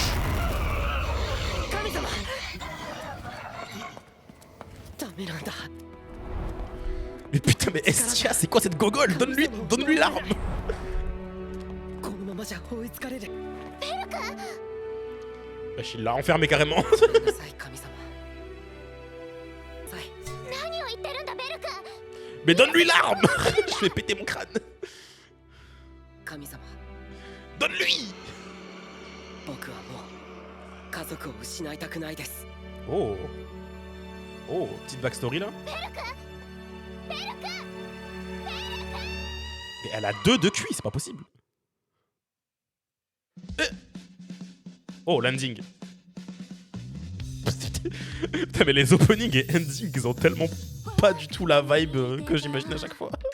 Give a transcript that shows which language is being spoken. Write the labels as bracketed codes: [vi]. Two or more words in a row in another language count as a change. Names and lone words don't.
[ja] 神様ダメなんだ [fr] Mais putain, mais Estia, c'est quoi cette gogole? Donne-lui l'arme. [ja] このままじゃ追いつかれる [fr] Wesh, il l'a enfermé carrément. [ja] ごめんなさい神様さい何を言ってるんだベル君 [fr] Mais donne-lui l'arme. Je vais péter mon crâne. [ja] 神様 [fr] Donne-lui. [ja] 僕はもう家族を失いたくないです [fr] Oh. Oh, petite backstory, là. Mais elle a 2 de QI, c'est pas possible. Oh, landing. Putain, mais les openings et endings, ils ont tellement pas du tout la vibe que j'imagine à chaque fois.